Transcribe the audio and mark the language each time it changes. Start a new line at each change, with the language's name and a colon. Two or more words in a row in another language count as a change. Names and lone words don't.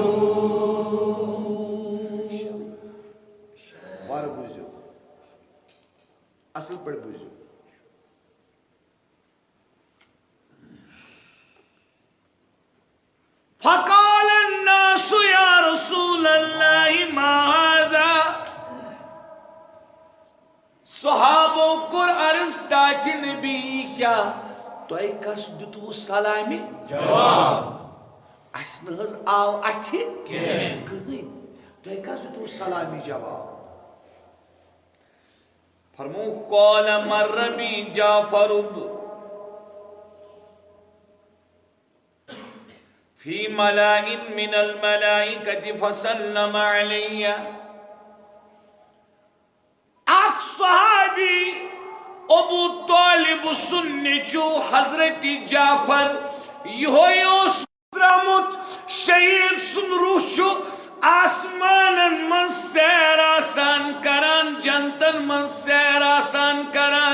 Kashmiri: وار بوٗزِو اصل پٲٹھۍ بوٗزِو.
Arabic: فقال الناس يا رسول الله ما هذا.
Kashmiri: صحابو کور عرض تاج نبی کیا تۄہہِ کس دیُتوٕ سلامہِ جواب اَسہِ نہٕ حظ آو اَتھِ کٕہٕنۍ تۄہہِ کس دیُتوٕ سلامہِ جواب.
Arabic: فرمووُکھ قال مر بی جعفر فی ملائ من الملائکة فسلم علی.
Kashmiri: اکھ صحابی ابو طالب سُنٛد نیٚچوٗ حضرت جعفر یِہوے اوس درٛامُت شہیٖد سُنٛد روح چھُ آسمانن منٛز سیر آسان کران جنتن منٛز سیر آسان کران.